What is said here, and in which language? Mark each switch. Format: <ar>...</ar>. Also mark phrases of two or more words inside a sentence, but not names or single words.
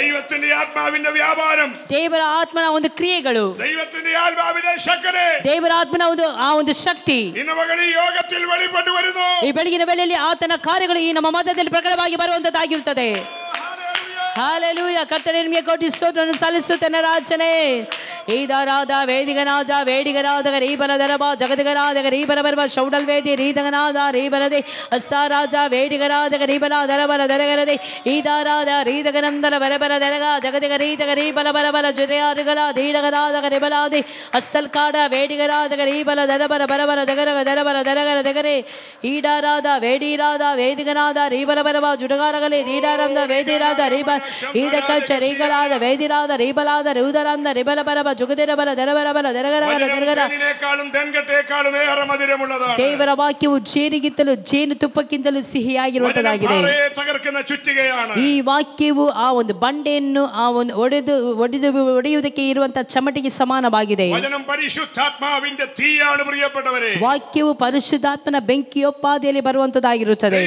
<kn>ದೇವರ ಆತ್ಮನ ಒಂದು ಕ್ರಿಯೆಗಳು, ದೇವರ ಆತ್ಮನ ಒಂದು ಶಕ್ತಿ ಈ ಬೆಳಗಿನ ವೇಳೆಯಲ್ಲಿ ಆತನ ಕಾರ್ಯಗಳು ಈ ನಮ್ಮ ಮಧ್ಯದಲ್ಲಿ ಪ್ರಕಟವಾಗಿ ಬರುವಂತದ್ದಾಗಿರುತ್ತದೆ. ಹಾಲೆಲೂಯ. ಕರ್ತನೇ ನಿಮಗೆ ಕೋಟಿ ಸ್ತೋತ್ರವನ್ನು ಸಲ್ಲಿಸುತ್ತೇನೆ ರಾಜನೇ. ಈದರಾದ ವೇದಿಗನಾದ ವೇಡಿಗರಾದ ರೀಬಲದರಬ ಜಗದಗರಾದ ರೀಬಲಬರಬ ಶೌಡಲ್ ವೇದಿ ರೀದಗನಾದ ರೀಬಲದೆ ಅಸ್ಸಾರಾಜ ವೇಡಿಗರಾದ ರೀಬಲ ದರಬಲ ದರಗರದೆ ಈದಾರಾದ ರೀದಗನಂದರ ಬರಬರ ದರಗ ಜಗದಗ ರೀದಗ ರೀಬಲ ಬರಬಲ ಜುರಿಯಾರಿಗಲ ದೀಡಗರಾದ ರಿಬಲಾದೆ ಅಸ್ತಲ್ಕಾಡ ವೇಡಿಗರಾದ ರೀಬಲ ದರಬರ ಬರಬರ ದಗರಗ ದರಬರ ದರಗರ ದಗರೆ ಈಡಾರಾದ ವೇಡಿರಾದ ವೇದಿಗನಾದ ರೀಬಲ ಬರಬ ಜುಡಗಾರಗಲೆ ದೀಡಾರಂದ ವೇದಿರಾದ ರೀಬ ಈದಕ ಚರಿಗಳಾದ ವೇದಿರಾದ ರೀಬಲಾದ ರೂದರಂದ ರಿಬಲ ಬರಬ ಜುಗದಿರಬಲ ದರಬರಬಲ ದರಗರಗರ ದರಗರ. ದೇವರ ವಾಕ್ಯವು ಜೇನಿಗಿಂತಲೂ ಜೇನು ತುಪ್ಪಕ್ಕಿಂತಲೂ ಸಿಹಿಯಾಗಿರುವಂತದ್ದಾಗಿದೆ. ಈ ವಾಕ್ಯವು ಆ ಒಂದು ಬಂಡೆಯನ್ನು ಆ ಒಂದು ಒಡೆಯುವುದಕ್ಕೆ ಇರುವಂತಹ ಚಮಟಿಗೆ ಸಮಾನವಾಗಿದೆ. ವಾಕ್ಯವು ಪರಿಶುದ್ಧಾತ್ಮನ ಬೆಂಕಿಯೊಪ್ಪಾದಿಯಲ್ಲಿ ಬರುವಂತದ್ದಾಗಿರುತ್ತದೆ.</kn>